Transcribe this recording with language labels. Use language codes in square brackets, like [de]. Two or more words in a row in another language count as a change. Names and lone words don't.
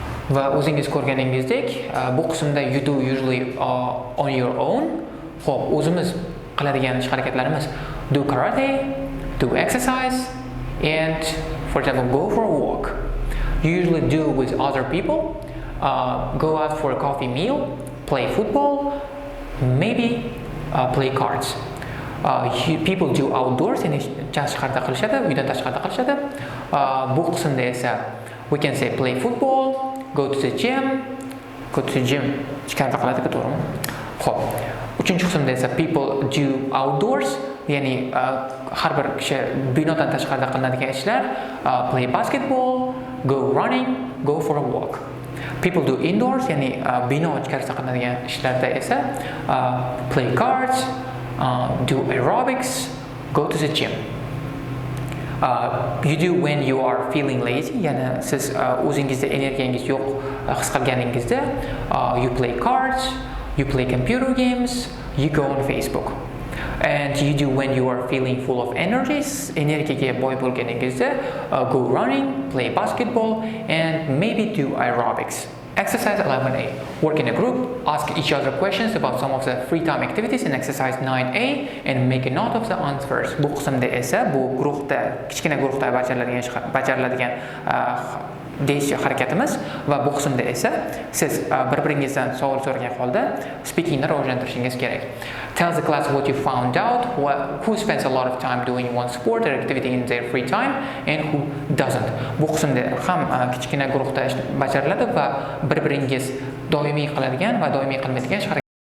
[uz] va o'zingiz ko'rganingizdek bu qismda [en] you do usually on your own. [uz] Xo'p, o'zimiz qiladigan ish harakatlarimiz [en] do karate, do exercise, and for example go for a walk. You usually do with other people, go out for a coffee meal, play football, maybe play cards. People do outdoors, [uz] ya'ni tashqarida qilishadi, uydan tashqarida qilishadi. Bu qismda esa [en] we can say play football, go to the gym, [uz] ichkarida qiladi, to'g'rimi? Xo'p, uchinchi qismda esa [en] people do outdoors, [uz] ya'ni har bir kishi binodan tashqarida qilinadigan ishlar, [en] play basketball, go running, go for a walk. People do indoors, [uz] ya'ni bino ichkarisida qilinadigan ishlarda esa [en] play cards, do aerobics, go to the gym. You do when you are feeling lazy, [uz] ya'ni siz o'zingizda energiyangiz yo'q his qilganingizda [en] you play cards, you play computer games, you go on Facebook. And you do when you are feeling full of energies, [uz] energiyaga boy bo'lganingizda [en] go running, play basketball, and maybe do aerobics. Exercise 11A. Work in a group, ask each other questions about some of the free time activities in exercise 9A and make a note of the answers. [uz] Bu qismda esa bu guruhda, kichkina guruhda bajariladigan deyish harakatimiz va bu qismda esa siz bir-biringizdan savol so'ragan holda speakingni rivojlantirishingiz kerak. [en] Tell the class what you found out, who spends a lot of time doing one sport or activity in their free time and who doesn't. [uz] Bu qismda ham kichkina guruhda bajariladi va bir-biringiz doimiy qiladigan va doimiy qilmaydigan ish